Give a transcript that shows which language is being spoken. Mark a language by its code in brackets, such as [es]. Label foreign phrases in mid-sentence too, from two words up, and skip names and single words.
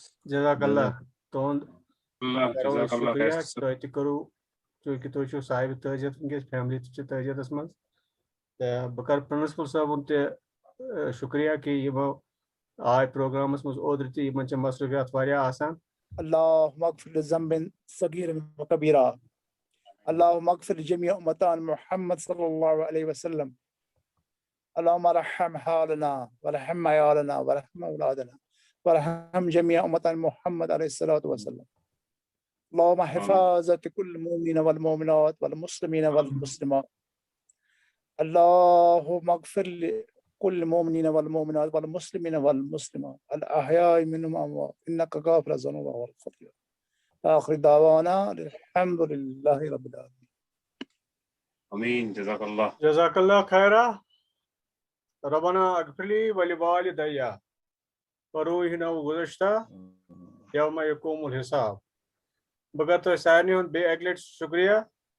[ar] جزاک اللہ. [ks] تُہُنٛد کرو أسۍ شُکریہ تۄہہِ تہِ کوٚروٕ چوٗنٛکہِ تُہۍ چھِو صاحبِ تعزیت ؤنکیٚس فیملی تہِ چھِ تعزیتس منٛز تہٕ بہٕ کرٕ پرنسپل صٲبُن تہِ شُکریہ کہِ یِمو آے پروگرامس منٛز اوترٕ تہِ یِمن چھِ مصروفیات واریاہ آسان. [ar] اللهم اغفر لذنب صغير وكبيرا اللهم اغفر لجميع امتان محمد صلى الله عليه وسلم اللهم ارحم حالنا وارحم عيالنا وارحم اولادنا وارحم جميع امتان محمد عليه الصلاه والسلام. اللهم حفاظة كل المؤمنين والمؤمنات والمسلمين والمسلمات. اللهم اغفر لكل المؤمنين والمؤمنات والمسلمين والمسلمات الاحياء منهم والاموات انك غافر الذنوب والخطايا. آخر دعوانا الحمد لله رب العالمين. امین. جزاک اللہ. جزاک اللہ خیرا. ربنا اغفر لي ولوالدي وروحنا گزشتہ یوم یقوم الحساب. [ks] بہٕ کرٕ تۄہہِ سارنٕے ہُنٛد بیٚیہِ اکہِ لٹہِ شُکریہ